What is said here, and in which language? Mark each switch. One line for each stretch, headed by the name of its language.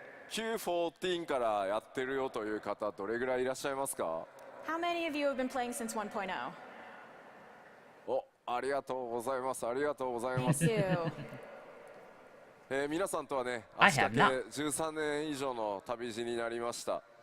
Japanese: Q14 からやってるよという方、どれぐらいいらっしゃいますか？
English: How many of you have been playing since 1.0?
Japanese: ありがとうございます。ありがとうございます。
English: Thank you.
Japanese: 皆さんとはね、
English: I
Japanese: 足掛
English: have
Japanese: け13年以上の旅路になりました。